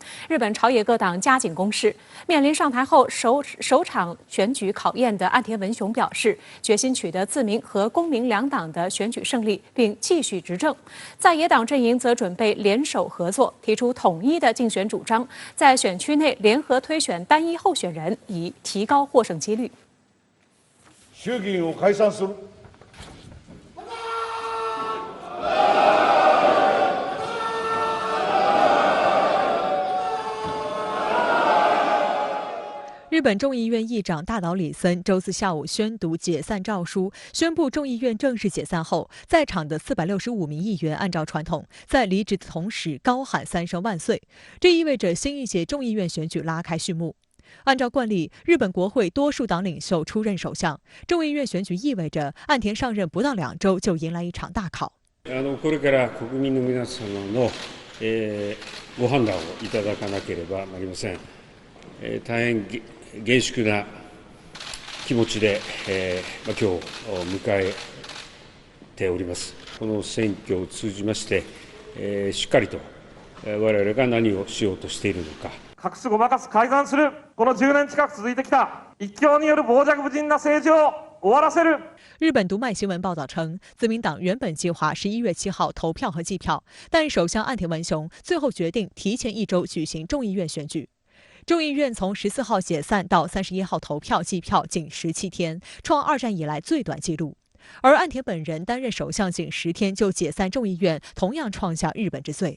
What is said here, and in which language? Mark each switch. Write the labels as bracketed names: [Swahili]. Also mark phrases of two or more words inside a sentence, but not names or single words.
[Chinese] 日本朝野各党加紧攻势，面临上台后首场选举考验的岸田文雄表示，决心取得自民和公民2党的选举胜利，并继续执政。在野党阵营则准备联手合作，提出统一的竞选主张，在选区内联合推选单一候选人，以提高获胜几率。 [Japanese] 衆議院を解散する。 [Chinese] 日本众议院议长大岛李森周四下午宣读解散诏书，宣布众议院正式解散后，在场的465名议员按照传统，在离职的同时高喊3声万岁。这意味着新一届众议院选举拉开序幕。按照惯例，日本国会多数党领袖出任首相，众议院选举意味着岸田上任不到2周就迎来一场大考。 [Japanese] これから国民の皆様のご判断をいただかなければなりません。大変厳粛な気持ちで今日を迎えております。この選挙を通じましてしっかりと我々が何をしようとしているのか。隠しごまかす改ざんするこの10年近く続いてきた一強による傍若無人な政治を終わらせる。 [Chinese] 日本读卖新闻报道称，自民党原本计划11月7号投票和计票，但首相岸田文雄最后决定提前1周举行众议院选举。众议院从14号解散到31号投票计票仅17天，创2战以来最短纪录。而岸田本人担任首相仅10天就解散众议院，同样创下日本之最。